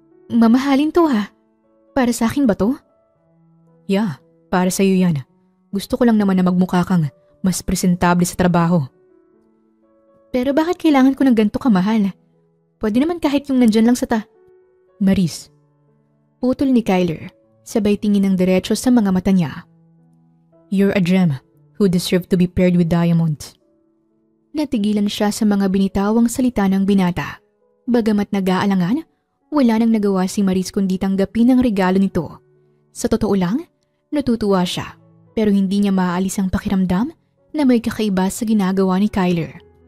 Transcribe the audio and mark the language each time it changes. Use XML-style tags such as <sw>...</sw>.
<tl>Mamahalin to ha? Para sa akin ba to? Yeah, para sa'yo yan. Gusto ko lang naman na magmukha kang mas presentable sa trabaho. Pero bakit kailangan ko ng ganito kamahal? Pwede naman kahit yung nandyan lang sa Maris. Putol ni Kyler, sabay tingin ng diretso sa mga mata niya.</tl> <en>You're a gem who deserve to be paired with diamonds.</en> <tl>Natigilan siya sa mga binitawang salita ng binata. Bagamat nag-aalangan, wala nang nagawa si Maris kundi tanggapin ang regalo nito. Sa totoo lang, natutuwa siya pero hindi niya maaalis ang pakiramdam na may kakaiba sa ginagawa ni Kyler.</tl>